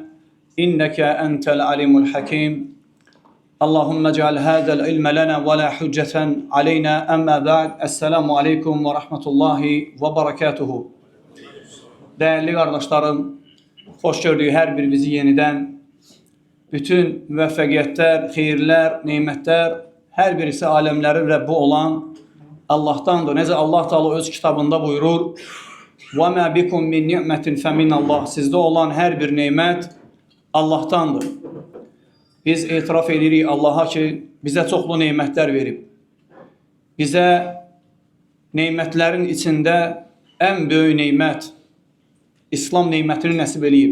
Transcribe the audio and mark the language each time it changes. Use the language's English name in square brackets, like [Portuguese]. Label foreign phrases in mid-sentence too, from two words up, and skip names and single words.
[Arabic] إنك أنت العليم الحكيم. اللهم اجعل هذا العلم لنا ولا حجة علينا. أما بعد. السلام عليكم ورحمة الله وبركاته. [Turkish] Değerli kardeşlerim, hoş gördük her birimizi yeniden. [Azerbaijani] Bütün müvəffəqiyyətlər, xeyirlər, nemətlər, hər birisi aləmlərin Rəbbi olan Allahdandır. Necə Allah Teala öz kitabında buyurur: [Arabic] وَمَا بِكُمْ مِنْ نِعْمَةٍ فَمِنَ اللّٰهِ [Azerbaijani] Sizdə olan hər bir nemət Allahdandır. Biz etiraf edirik Allaha ki, bizə çoxlu nemətlər verib. Bizə nemətlərin içində ən böyük nemət İslam nemətini nəsib eləyib.